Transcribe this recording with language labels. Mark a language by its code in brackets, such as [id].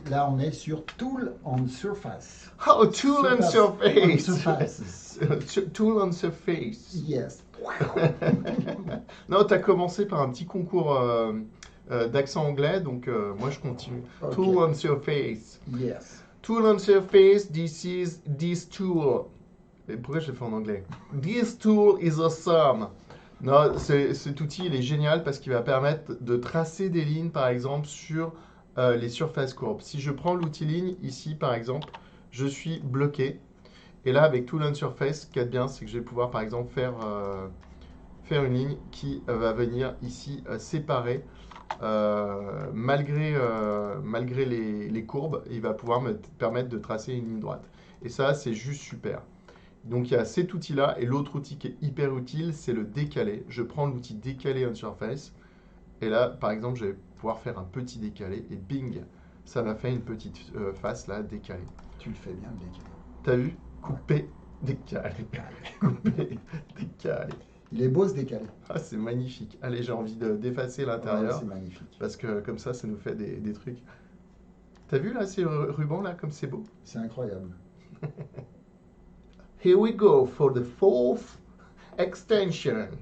[fr] Là, on est sur Tool on Surface. [en] Oh, tool on surface. Surfaces. Tool on surface. Yes. [fr] Non, tu as commencé par un petit concours d'accent anglais, donc moi je continue. Ok. [en] Tool on surface. Yes. Tool on surface, this tool. [fr] Et pourquoi je l'ai fait en anglais? [en] This tool is awesome. [fr] Non, cet outil il est génial parce qu'il va permettre de tracer des lignes par exemple sur les surfaces courbes. Si je prends l'outil ligne ici par exemple, je suis bloqué. Et là avec Tool on Surface, ce qu'il y a de bien, c'est que je vais pouvoir par exemple faire faire une ligne qui va venir ici séparer, malgré les courbes, il va pouvoir me permettre de tracer une ligne droite. Et ça, c'est juste super. Donc il y a cet outil-là, et l'autre outil qui est hyper utile, c'est le décalé. Je prends l'outil décalé on surface, et là, par exemple, je vais pouvoir faire un petit décalé, et bing, ça m'a fait une petite face là, décalée. Tu le fais bien, le décalé. T'as vu? Couper, décalé, couper, décalé. Il est beau ce décalé. Ah, c'est magnifique. Allez, j'ai envie d'effacer l'intérieur. Ouais, c'est magnifique. Parce que comme ça nous fait des trucs. T'as vu là, ces rubans là, comme c'est beau? C'est incroyable. [en] Here we go for the fourth extension.